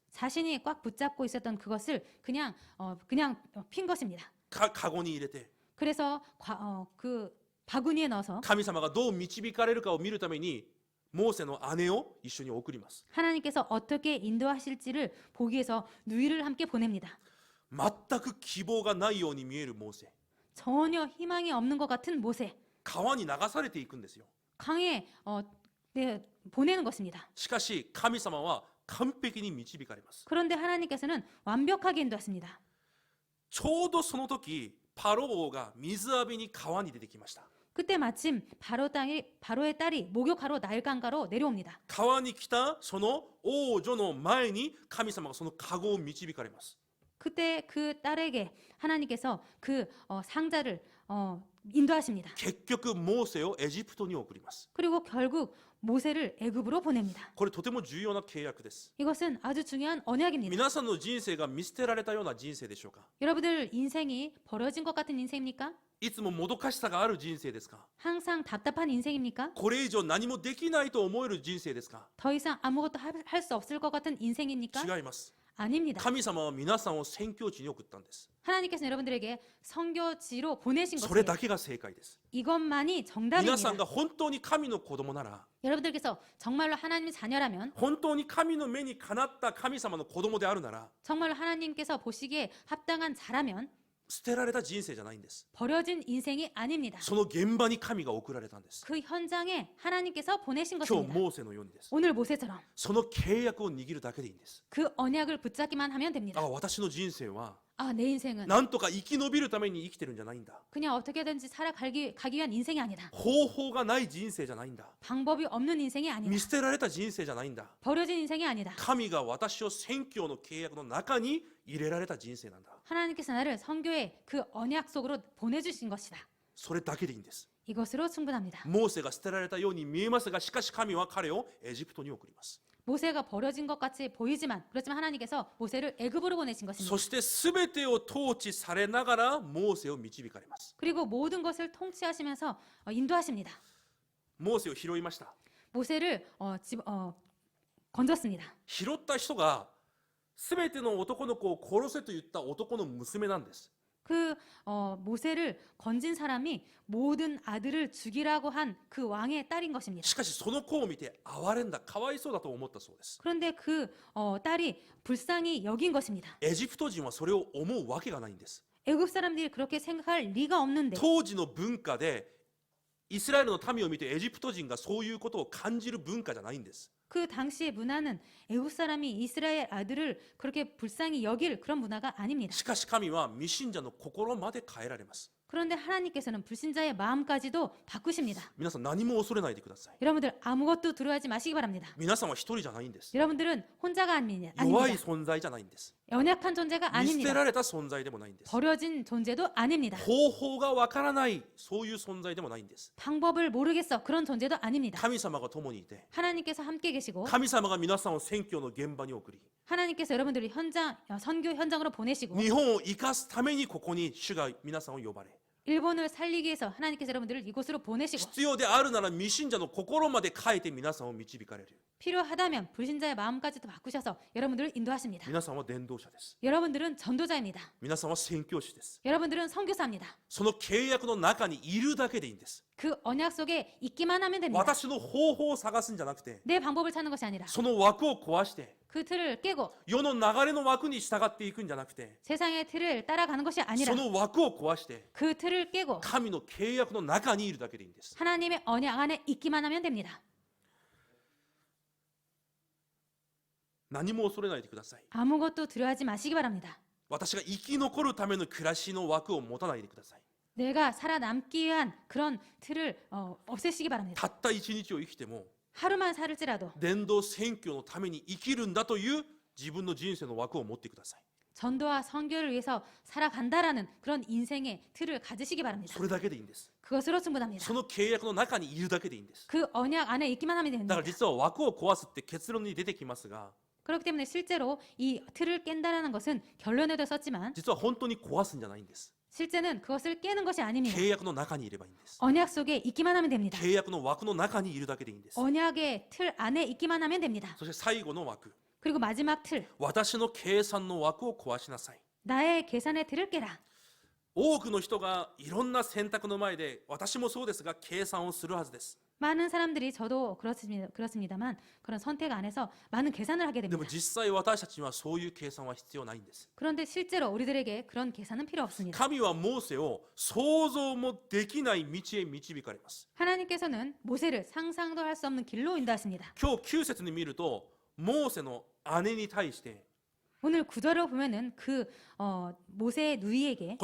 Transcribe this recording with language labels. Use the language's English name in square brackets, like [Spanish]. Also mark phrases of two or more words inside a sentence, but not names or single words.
[Korean] 자신이 꽉 붙잡고 있었던 그것을 그냥 핀 것입니다. [Japanese] カゴに入れて [Korean] 그래서 그 바구니에 넣어서 [Japanese] 神様がどう導かれるかを見るためにモーセの姉を一緒に送ります。 [Korean] 하나님께서 어떻게 인도하실지를 보기 위해서 누이를 함께 보냅니다. [Japanese] 全く希望がないように見えるモーセ。 [Korean] 전혀 희망이 없는 것 같은 모세. [Japanese] 川に流されていくんですよ。 [Korean] 강에 보내는 것입니다. [Japanese] しかし神様は完璧に導かれます。 [Korean] 그런데 하나님께서는 완벽하게 인도하십니다. [Japanese] ちょうどその時パロ王が水浴びに川に出てきました。 [Korean] 그때 마침 바로의 딸이 목욕하러 나일강가로 내려옵니다. [Japanese] 川に来たその王女の前に神様がそのカゴを導かれます。 [Korean] 그때 그 딸에게 하나님께서 그 상자를 인도하십니다. [Japanese] 結局モーセをエジプトに送ります。 [Korean] 그리고 결국 모세를 애굽으로 보냅니다. [Japanese] これとても重要な契約です。 [Korean] 이것은 아주 중요한 언약입니다. [Japanese] 皆さんの人生が見捨てられたような人生でしょうか。 [Korean] 여러분들 인생이 버려진 것 같은 인생입니까? [Japanese] いつももどかしさがある人生ですか。 [Korean] 항상 답답한 인생입니까? [Japanese] これ以上何もできないと思える人生ですか。 [Korean] 더 이상 아무것도 할 수 없을 것 같은 인생입니까? [Japanese] 違います。 [Korean] 아닙니다. [Japanese] 神様は皆さんを宣教地に送ったんです。 [Korean] 하나님께서 여러분들에게 선교지로 보내신 [Japanese] それ [Korean] 것이에요. [Japanese] だけが正解です。 [Korean] 이것만이 [Japanese] 皆さん [Korean] 정답입니다. [Japanese] が本当に神の子供なら、 [Korean] 여러분들께서 정말로 하나님의 자녀라면 [Japanese] 本当に神の目にかなった神様の子供であるなら、 [Korean] 정말로 하나님께서 보시기에 합당한 자라면 [Japanese] 捨てられた人生じゃないんです。 [Korean] 버려진 인생이 아닙니다. [Japanese] その現場に神が送られたんです。 [Korean] 그 현장에 하나님께서 보내신 [Japanese] 今日 [Korean] 것입니다. [Japanese] モーセのようにです。 [Korean] 오늘 모세처럼 [Japanese] その契約を握るだけでいいんです。 [Korean] 그 언약을 붙잡기만 하면 됩니다. [Japanese] 私の人生は [Korean] 내 인생은 [Japanese] なんとか生き延びるために生きてるんじゃないんだ。 [Korean] 그냥 어떻게든지 살아가기 위한 인생이 아니다. [Japanese] 方法がない人生じゃないんだ。 [Korean] 방법이 없는 인생이 아니다. [Japanese] 見捨てられた人生じゃないんだ。 [Korean] 버려진 인생이 아니다. [Japanese] 神が私を宣教の契約の中に入れられた人生なんだ。 [Korean] 하나님께서 나를 선교의 그 언약 속으로 보내주신 것이다. [Japanese] それだけでいいんです。 [Korean] 이것으로 충분합니다. [Japanese] モーセが捨てられたように見えますが、しかし神は彼をエジプトに送ります。 [Korean] 모세가 버려진 것 같이 보이지만 그렇지만 하나님께서 모세를 애굽으로 보내신 것입니다. [Japanese] そして全てを統治されながらモーセを導かれます。 [Korean] 그리고 모든 것을 통치하시면서 인도하십니다. [Japanese] モーセを拾いました。 [Korean] 모세를 건졌습니다. [Japanese] 拾った人が全ての男の子を殺せと言った男の娘なんです。 [Korean] 그 모세를 건진 사람이 모든 아들을 죽이라고 한 그 왕의 딸인 것입니다. [Japanese] しかしその子を見て哀れんだ、かわいそうだと思ったそうです。 [Korean] 그런데 그 딸이 불쌍히 여긴 것입니다. [Japanese] エジプト人はそれを思うわけがないんです。 [Korean] 애굽 사람들이 그렇게 생각할 리가 없는데 [Japanese] 当時の文化でイスラエルの民を見てエジプト人がそういうことを感じる文化じゃないんです。 [Korean] 그 당시의 문화는 애굽 사람이 이스라엘 아들을 그렇게 불쌍히 여길 그런 문화가 아닙니다. [Japanese] しかし神は未信者の心まで変えられます。 [Korean] 그런데 하나님께서는 불신자의 마음까지도 바꾸십니다. [Japanese] 皆さん何も恐れないでください。 [Korean] 여러분들 아무것도 두려워하지 마시기 바랍니다. [Japanese] 皆さんは一人じゃないんです。 [Korean] 여러분들은 혼자가 아닙니다. [Japanese] 弱い存在じゃないんです。 [Korean] 연약한 존재가 [Japanese] 見捨て [Korean] 아닙니다. [Japanese] られた存在でもないんです。 [Korean] 버려진 존재도 아닙니다. [Japanese] 方法がわからない、そういう存在でもないんです。 [Korean] 방법을 모르겠어. 그런 존재도 아닙니다. [Japanese] 神様が共にいて、 [Korean] 하나님께서 함께 계시고 [Japanese] 神様が皆さんを宣教の現場に送り、 [Korean] 하나님께서 여러분들을 선교 현장으로 보내시고 [Japanese] 日本を生かすためにここに主が皆さんを呼ばれ、 [Korean] 일본을 살리기 위해서 하나님께서 여러분들을 이곳으로 보내시고 [Japanese] 必要であるなら未信者の心まで変えて皆さんを導かれる。 [Korean] 필요하다면 불신자의 마음까지도 바꾸셔서 여러분들을 인도하십니다. [Japanese] 皆さんは伝道者です。 [Korean] 여러분들은 전도자입니다. [Japanese] 皆さんは宣教師です。 [Korean] 여러분들은 선교사입니다. [Japanese] その契約の中にいるだけでいいんです。 [Korean] 그 언약 속에 있기만 하면 됩니다. [Japanese] 私の方法を探すんじゃなくて、 [Korean] 내 방법을 찾는 것이 아니라 [Japanese] その枠を壊して、 [Korean] 그 틀을 깨고 [Japanese] 世の流れの枠に従っていくんじゃなくて、 [Korean] 세상의 틀을 따라가는 것이 아니라 [Japanese] その枠を壊して、 [Korean] 그 틀을 깨고 [Japanese] 神の契約の中にいるだけでいいんです。 [Korean] 하나님의 언약 안에 있기만 하면 됩니다. [Japanese] 何も恐れないでください。 [Korean] 아무것도 두려워하지 마시기 바랍니다. [Japanese] 私が生き残るための暮らしの枠を持たないでください。 [Korean] 내가 살아남기 위한 그런 틀을 없애시기 바랍니다. [Japanese] たった一日を生きても、 [Korean] 하루만 살을지라도 [Japanese] 伝道宣教のために生きるんだという自分の人生の枠を持ってください。 [Korean] 전도와 선교를 위해서 살아간다라는 그런 인생의 틀을 가지시기 바랍니다. [Japanese] それだけでいいんです。 [Korean] 그것으로 충분합니다. [Japanese] その契約の中にいるだけでいいんです。 [Korean] 그 언약 안에 있기만 하면 [Japanese] だ [Korean] 됩니다. [Japanese] から実は枠を壊すって結論に出てきますが、 [Korean] 그렇기 때문에 실제로 이 틀을 깬다라는 것은 결론에도 썼지만 [Japanese] 実は本当に壊すんじゃないんです。 [Korean] 실제는 그것을 깨는 것이 아닙니다. [Japanese] 契約の中にいればいいんです。 [Korean] 언약 속에 있기만 하면 됩니다. [Japanese] 契約の枠の中にいるだけでいいんです。 [Korean] 언약의 틀 안에 있기만 하면 됩니다. [Japanese] そして最後の枠、 [Korean] 그리고 마지막 틀, [Japanese] 私の計算の枠を壊しなさい。 [Korean] 나의 계산의 틀을 깨라. [Japanese] 多くの人がいろんな選択の前で、私もそうですが計算をするはずです。 [Korean] 많은 사람들이 저도 그렇습니다만 그런 선택 안에서 많은 계산을 하게 [Japanese] で [Korean] 됩니다. [Japanese] も実際私たちにはそういう計算は必要ないんです。 [Korean] 그런데 실제로 우리들에게 그런 계산은 필요 없습니다. [Japanese] 神はモーセを想像もできない道へ導かれます。 [Korean] 하나님께서는 모세를 상상도 할 수 없는 길로 인도하십니다. [Japanese] 今日9節に見ると、モーセの姉に対して、 [Korean] 오늘 구절을 보면은 그 모세의 누이에게